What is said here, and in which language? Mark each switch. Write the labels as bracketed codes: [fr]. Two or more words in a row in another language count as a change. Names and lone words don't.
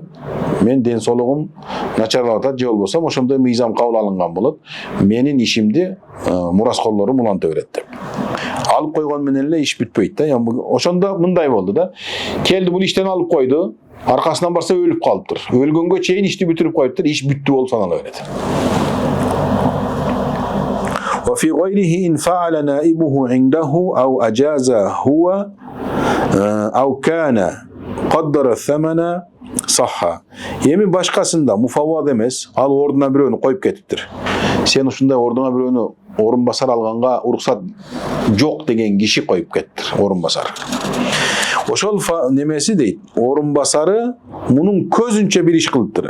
[ky] Мен ден соолугум начарлап атат, же болбосо ошондой мыйзам кабыл алынган болот. Менин ишимди мураскорлорум уланта берет" деп. Алып койгон менен эле иш бүтпөйт да. Ошондо мындай болду да. Келди, бул иштен алып койду. Аркасынан барса өлүп калыптыр. Өлгөнгө чейин ишти бүтүрүп коюптур. Иш бүттү болуп санала берет. [ar] وفي غيره إن فعل نائبه عنده أو أجاز هو أو كان قدر الثمن صح. [ky] Эми башкасында муфаввад эмес, ал ордуна бирөөнү коюп кетиптир. Сен ушундай ордуна бирөөнү орун басар алганга уруксат жок деген киши коюп кетиптир, орун басар. Ошол немеси дейт, орун басары мунун көзүнчө бир иш кылыптыр.